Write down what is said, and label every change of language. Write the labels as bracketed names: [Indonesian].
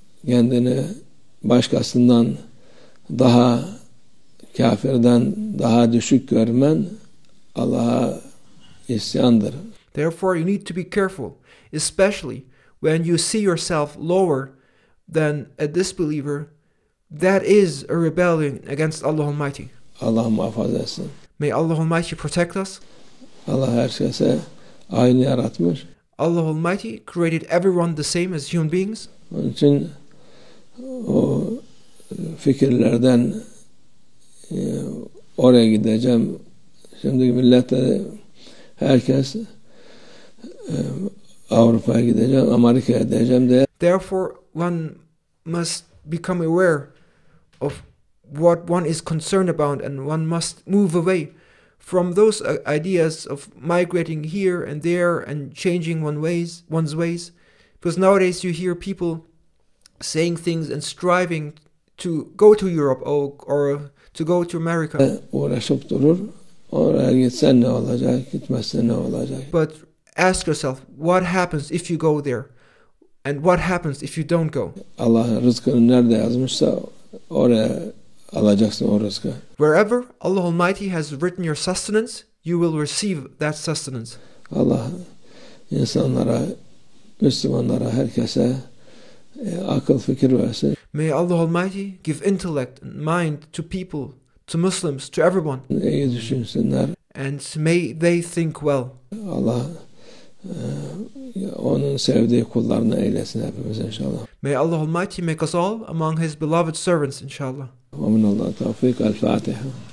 [Turkish] Kendini başkasından daha, kafirden daha düşük görmen Allah'a isyandır. [English] Therefore, you need to be careful, especially when you see yourself lower than a disbeliever. That is a rebellion against Allah Almighty. [Turkish] Allah muhafaza etsin. [English] May Allah Almighty protect us. [Turkish] Allah herkese aynı yaratmış. [English] Allah Almighty created everyone the same as human beings. [Turkish] Onun için o fikirlerden oraya gideceğim. Şimdi millete herkes Avrupa'ya gideceğim, Amerika'ya gideceğim diye. [English] Therefore, one must become aware of what one is concerned about, and one must move away from those ideas of migrating here and there and changing one's ways. Because nowadays you hear people saying things and striving to go to Europe or to go to America. [Turkish] Uğraşıp durur. Oraya gitsen ne olacak, gitmezsen ne olacak? [English] But ask yourself, what happens if you go there? And what happens if you don't go? [Turkish] Allah rızkını nerede yazmışsa oraya alacaksın o rızkı. [English] Wherever Allah Almighty has written your sustenance, you will receive that sustenance. [Turkish] Allah insanlara, Müslümanlara, herkese akıl fikir versin. [English] May Allah Almighty give intellect and mind to people, to Muslims, to everyone. [Turkish] İyi düşünsünler. [English] And may they think well. [Turkish] Allah onun sevdiği kullarını eylesin hepimiz inşallah. [English] May Allah Almighty make us all among His beloved servants, inshallah. [Arabic] ومن الله التوفيق. الفاتحة.